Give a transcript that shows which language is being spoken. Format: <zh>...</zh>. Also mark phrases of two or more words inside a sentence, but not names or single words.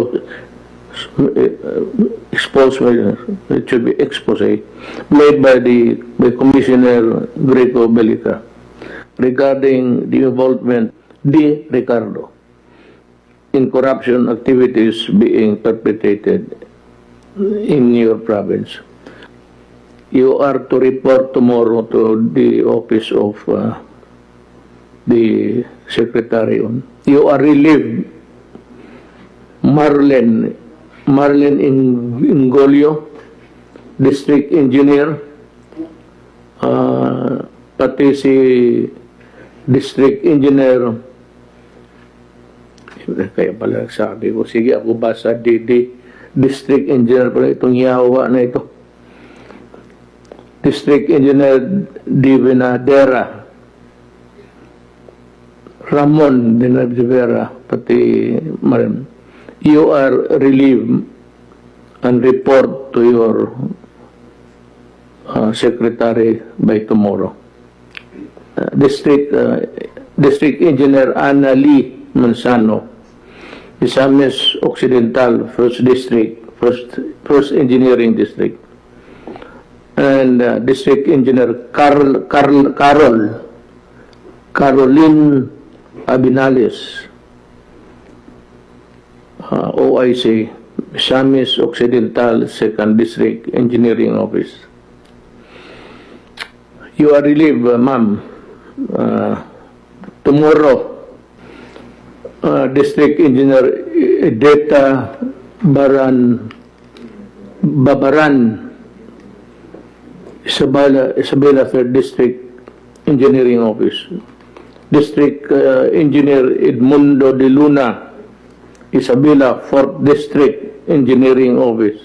<en>it should be expose made by Commissioner Greco Belica regarding the involvement de Ricardo in corruption activities being perpetrated in your province. You are to report tomorrow to the office of the secretary. You are relieved.</en> <tl>Marlene Ingolio,</tl> <en>district engineer,</en> <tl>pati si</tl> <en>district engineer,</en> <tl>kaya pala sabi ko, sige ako basa</tl> <en>district engineer</en> <tl>pala itong yawa na ito.</tl> <en>District engineer Divinadera, Ramon Divinadera, pati Marin. You are relieved and report to your secretary by tomorrow. District engineer Ana Lee Manzano, Misamis Occidental, First District, First Engineering District, and District Engineer Caroline Abinales, OIC, Misamis Occidental, Second District Engineering Office. You are relieved, ma'am. Tomorrow, District Engineer Edeta Babaran, Isabela Third District Engineering Office. District Engineer Edmundo de Luna, Isabela Fourth District Engineering Office.</en>